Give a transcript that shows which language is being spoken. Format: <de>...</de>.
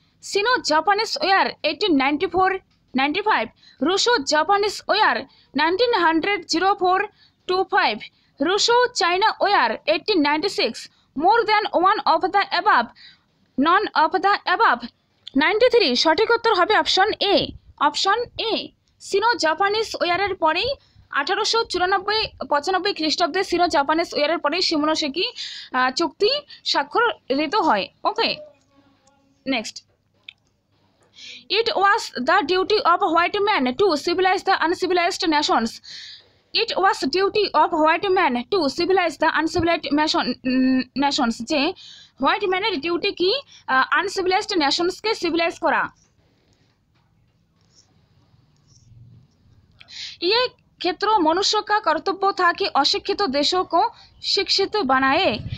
<en>Sino Japanese war 1894-95, Russo Japanese war 1904-25, Russo China war 1896, more than one of the above, none of the above.</en> <bn>93 সঠিক উত্তর হবে option A, option A, সিনো Japanese ওয়ারের পরেই 1894-95 খ্রিস্টাব্দে সিনো Japanese ওয়ারের পরে শিমোনোসেকি চুক্তি স্বাক্ষরিত হয়।</bn> <en>Okay, next, it was the duty of white men to civilize the uncivilized nations. It was duty of white men to civilize the uncivilized nations.</en> <bn>যে হোয়াইট ম্যানের duty কি uncivilised নেশনসকে civilise করা।</bn> <hi>ये क्षेत्र मनुष्य का कर्तव्य था कि अशिक्षित देशों को शिक्षित बनाए।</hi>